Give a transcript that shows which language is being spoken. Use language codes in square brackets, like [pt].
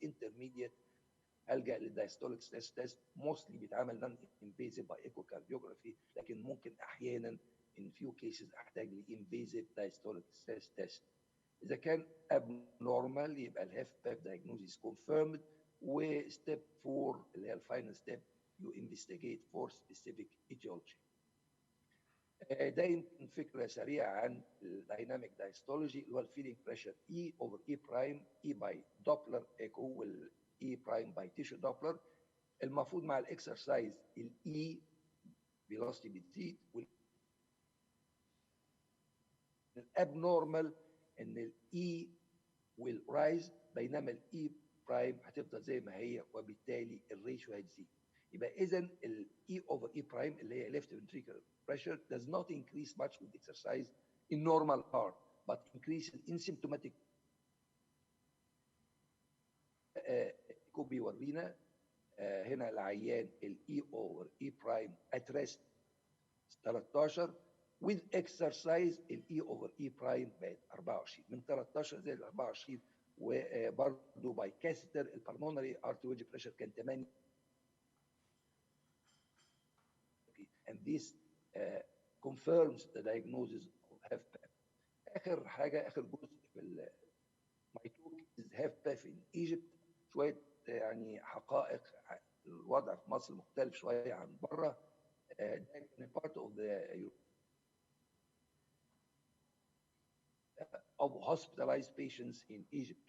[ar] انترميديت الجا للدايستوليك ستريس تيست، موستلي بيتعمل نون انفيزيف باي ايكو كارديوجرافي، لكن ممكن احيانا [en] in few cases [ar] احتاج لانفيزيف دايستوليك ستريس تيست. اذا كان abnormal يبقى الهاف باف دايجنوزز كونفيرمد. وستيب 4 اللي هي الفاينل ستيب [en] you investigate for specific etiology. [ar] ده يمكن فكره سريعه عن الدايناميك دايستولوجي اللي هو الفيلينج بريشر اي اوفر اي برايم، اي باي دوبلر ايكو والاي برايم باي تيشو دوبلر. المفروض مع الاكسرسايز الاي فيلوسيتي بتزيد، والابنورمال ان الاي [en] will rise [ar] بينما الاي برايم هتفضل زي ما هي، وبالتالي الريشيو هتزيد. يبقى اذا الاي اوفر اي برايم اللي هي [en] left ventricular pressure does not increase much with exercise in normal heart but increases in symptomatic. [ar] بيورينا هنا العيان الاي اوفر اي برايم [en] at rest [ar] 13 [en] with exercise [ar] الاي اوفر اي برايم بقت 24، من 13 زي ال 24. وبرضه باي كاستر البلمونري ارتري ويدج بريشر كان 8 [en] and this confirms the diagnosis of HFpEF. [ar] اخر حاجه، اخر جزء في [en] my talk is HFpEF in Egypt. [ar] شويه يعني حقائق الوضع في مصر مختلف شويه عن بره. ده كان [en] part of the of hospitalized patients in Egypt.